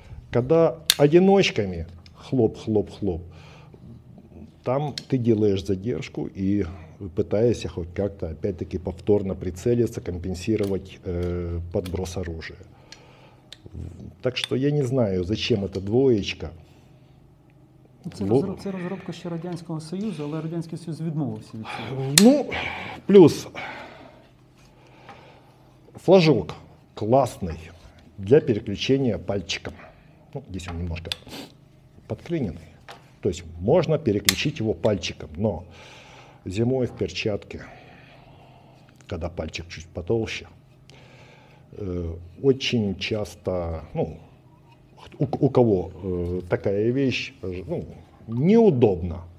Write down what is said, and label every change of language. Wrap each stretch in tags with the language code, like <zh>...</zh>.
<ru>Когда одиночками, хлоп-хлоп-хлоп, там ты делаешь задержку и пытаешься хоть как-то, опять-таки, повторно прицелиться, компенсировать подброс оружия. Так что я не знаю, зачем эта двоечка.</ru> <uk>Це розробка ще Радянського Союзу, але Радянський Союз відмовився від цього.</uk> <ru>Плюс флажок классный для переключения пальчиком. Здесь он немножко подклиненный. То есть можно переключить его пальчиком, но зимой в перчатке, когда пальчик чуть потолще, очень часто, у кого такая вещь, неудобно.</ru>